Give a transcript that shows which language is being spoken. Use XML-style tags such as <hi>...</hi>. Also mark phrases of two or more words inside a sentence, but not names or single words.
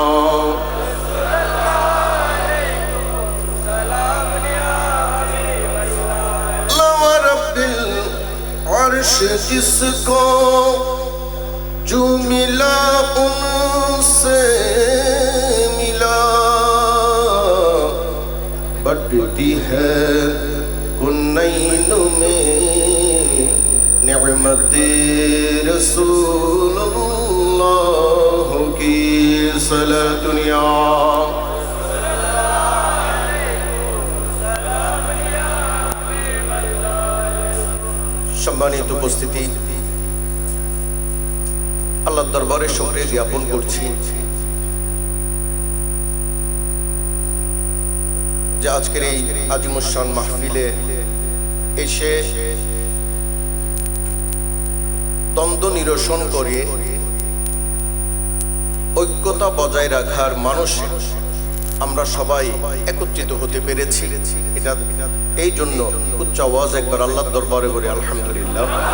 <ur>رب العرش جس کو جو ملا ان سے ملا بٹتی ہے کنین میں نعمت رسول اللہ کی صلاۃ دنیا</ur> <bn>সম্মানিত উপস্থিতি আল্লাহর দরবারে শুকরিয়া জ্ঞাপন করছি যে আজকের এই আজিমুশান মাহফিলে এসে দ্বন্দ্ব নিরসন করে ঐক্যতা বজায় রাখার মানসে আমরা সবাই একত্রিত হতে পেরেছি এটা এই জন্য উচ্চ আওয়াজ একবার আল্লাহর দরবারে বলি আলহামদুলিল্লাহ</bn>